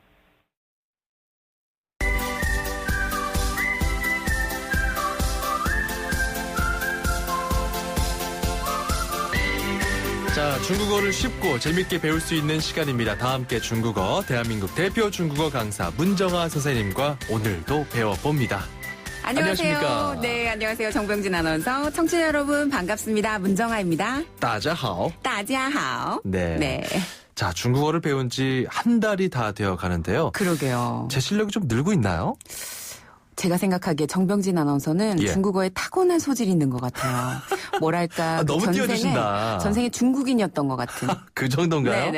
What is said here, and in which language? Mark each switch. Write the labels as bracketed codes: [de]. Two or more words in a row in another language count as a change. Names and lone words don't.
[ko] 자, 중국어를 쉽고 재밌게 배울 수 있는 시간입니다. 다 함께 중국어, 대한민국 대표 중국어 강사 문정아 선생님과 오늘도 배워봅니다. 안녕하세요. 안녕하십니까? 네, 안녕하세요. 정병진 아나운서. 청취자 여러분 반갑습니다. 문정아입니다. [zh] 大家好. 大家好. [ko] 네. 네. 자, 중국어를 배운 지 한 달이 다 되어 가는데요. 그러게요. 제 실력이 좀 늘고 있나요? 제가 생각하기에 정병진 아나운서는 예. 중국어에 타고난 소질이 있는 것 같아요. 뭐랄까. 아, 너무 띄워주신다. 전생에 중국인이었던 것 같은. 그 정도인가요?